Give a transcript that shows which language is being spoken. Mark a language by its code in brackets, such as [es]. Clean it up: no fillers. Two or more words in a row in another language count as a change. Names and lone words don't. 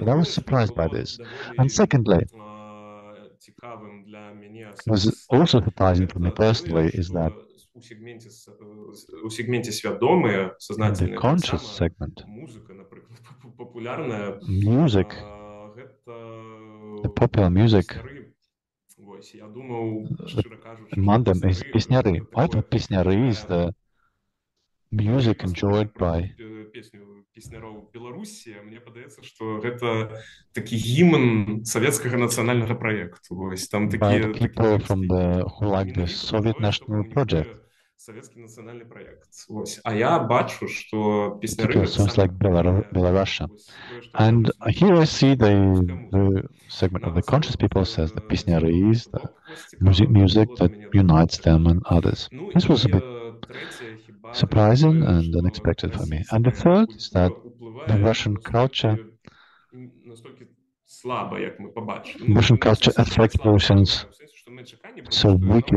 [en] And I was surprised by this. And secondly, what was also surprising for me personally is that in the conscious segment, music, the popular music, among them is песняры. I thought песняры is the music enjoyed by [be] Мне падаецца, што гэта такі гімн савецкага нацыянальнага праекту. Там [en] такія people from who like the Soviet national project. [be] Савецкі нацыянальны праект. А я бачу, што песняры [en] sounds like Belarus. And here I see the segment of the conscious people says that песняры is the music that unites them and others. This was a bit surprising and unexpected for me. And the third is that the Russian culture affects Belarusians so weakly.